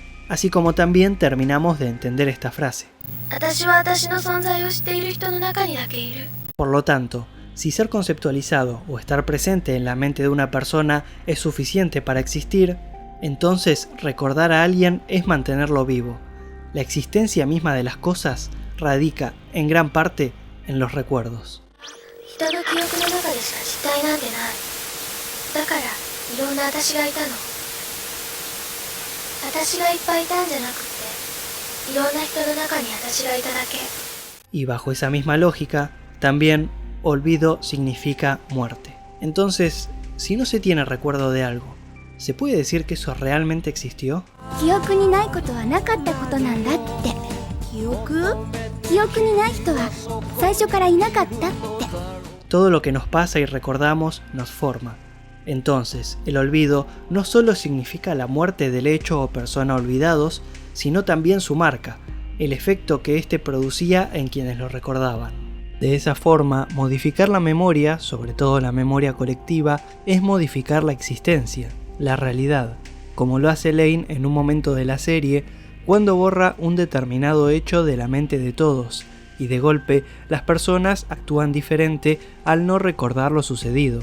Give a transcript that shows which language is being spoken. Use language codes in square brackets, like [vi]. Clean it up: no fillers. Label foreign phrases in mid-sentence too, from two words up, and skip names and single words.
[es] Así como también terminamos de entender esta frase. Por lo tanto, si ser conceptualizado o estar presente en la mente de una persona es suficiente para existir, Entonces, recordar a alguien es mantenerlo vivo. La existencia misma de las cosas radica, en gran parte, en los recuerdos. [ja] 人の記憶の中でしか実体なんてない。だからいろんな私がいたの。私がいっぱいいたんじゃなくって、いろんな人の中に私がいただけ。 [es] Y bajo esa misma lógica, también olvido significa muerte. Entonces, si no se tiene recuerdo de algo, ¿se puede decir que eso realmente existió? [ja] 記憶にないことはなかったことなんだって。記憶にない人は最初からいなかったって。 [es] Todo lo que nos pasa y recordamos nos forma. Entonces, el olvido no solo significa la muerte del hecho o persona olvidados, sino también su marca, el efecto que éste producía en quienes lo recordaban. De esa forma, modificar la memoria, sobre todo la memoria colectiva, es modificar la existencia, la realidad, como lo hace Lane en un momento de la serie, cuando borra un determinado hecho de la mente de todos, y de golpe las personas actúan diferente al no recordar lo sucedido.